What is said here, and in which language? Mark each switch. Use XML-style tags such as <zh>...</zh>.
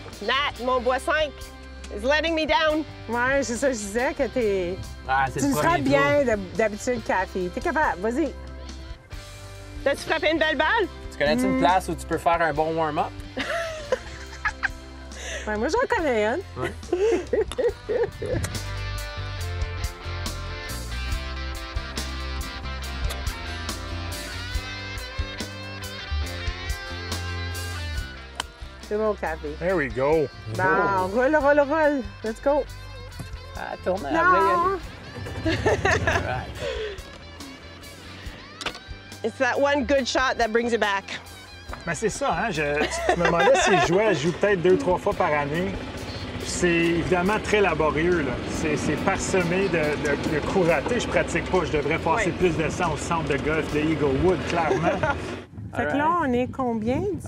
<en>Nat,</en> <fr>mon bois 5,</fr> <en>is letting me down.</en> <fr>Ouais, c'est ça, je disais que t'es... Ah, c'est Tu le le premier feras bien d'habitude, Cathy. T'es capable, vas-y. T'as-tu frappé une belle balle? Tu connais-tu une place où tu peux faire un bon warm-up? Ouais, moi, j'en connais une. Ouais. C'est bon, Cathy.</fr> <en>There we go.</en> <fr>Bon, roule.</fr> <en>Let's go.</en> <fr>Ah, tourne à Non!</fr> <en>Right. It's that one good shot that brings it back.</en> <fr>Mais c'est ça, hein? Tu me demandais si je joue peut-être 2-3 fois par année. C'est évidemment très laborieux, là. C'est parsemé de coups ratés. Je pratique pas. Je devrais passer Oui. plus de temps au centre de golf de Eaglewood, clairement. Fait que là, on est combien d'ici?</fr>